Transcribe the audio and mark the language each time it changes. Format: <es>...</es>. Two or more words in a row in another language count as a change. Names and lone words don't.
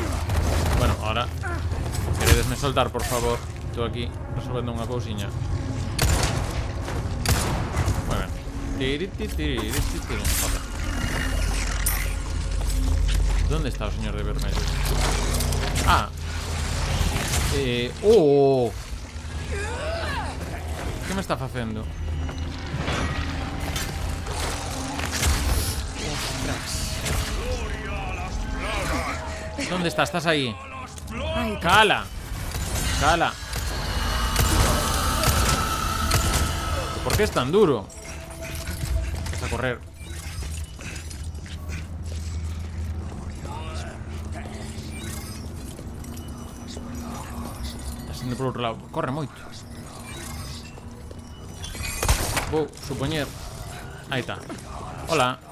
<es>Bueno, ahora queredesme soltar, por favor.</es> <gl>Estou aquí resolvendo unha cousiña. Moi ben. Joder.</gl> <es>¿Dónde está</es> <gl>o señor de vermello? Ah. Oh. Que me está facendo?</gl> <es>¿Dónde estás? ¿Estás ahí? Ai,</es> <gl>¡Cala! ¡Cala!</gl> <es>¿Por qué es tan duro? Empieza a correr.</es> <gl>Está sendo por outro lado. Corre moito. Vou supoñer. Aí está. Hola.</gl>